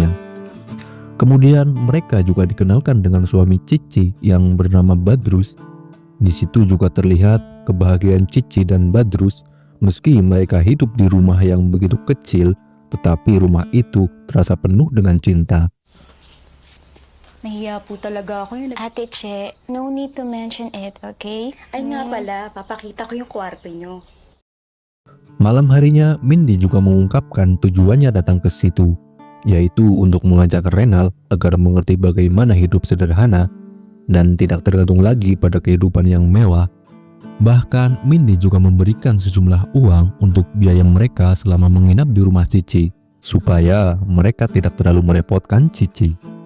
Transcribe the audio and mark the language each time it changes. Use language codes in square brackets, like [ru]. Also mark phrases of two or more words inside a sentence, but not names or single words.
[id] Kemudian mereka juga dikenalkan dengan suami Cici yang bernama Badrus. Di situ juga terlihat kebahagiaan Cici dan Badrus meski mereka hidup di rumah yang begitu kecil, tetapi rumah itu terasa penuh dengan cinta. [tl] Nahiya po talaga ako yun. [en] Ate Che, no need to mention it, okay? [tl] Ay nga pala, papakita ko yung kwarto nyo. [id] Malam harinya, Mindy juga mengungkapkan tujuannya datang ke situ, yaitu untuk mengajak Renal agar mengerti bagaimana hidup sederhana dan tidak tergantung lagi pada kehidupan yang mewah. Bahkan, Mindy juga memberikan sejumlah uang untuk biaya mereka selama menginap di rumah Cici, supaya mereka tidak terlalu merepotkan Cici.